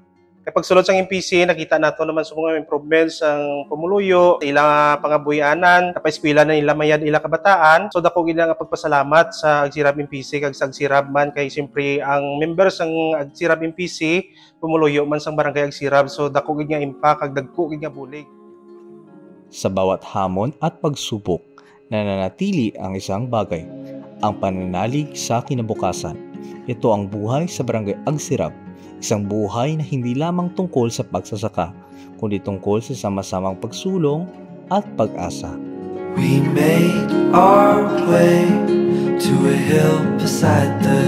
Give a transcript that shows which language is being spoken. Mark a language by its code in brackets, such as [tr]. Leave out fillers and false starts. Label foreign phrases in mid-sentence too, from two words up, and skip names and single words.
[hil] Kapag sulod sa MPC, nakita nato naman sa mga improvements ang pumuluyo, ilang pangabuyanan, kapag-eskwela na nila mayad ilang kabataan. So dako gid nga pagpasalamat sa Agsirab MPC kag sa Agsirab man kay siyempre ang members ng Agsirab MPC pumuluyo man sang Barangay Agsirab. So dako gid nga impact kag dagko gid nga bulig. [tl] Sa bawat hamon at pagsubok, nananatili ang isang bagay, ang pananalig sa kinabukasan. Ito ang buhay sa Barangay Agsirab. Isang buhay na hindi lamang tungkol sa pagsasaka, kundi tungkol sa sama-samang pagsulong at pag-asa. [en] We made our way to a hill beside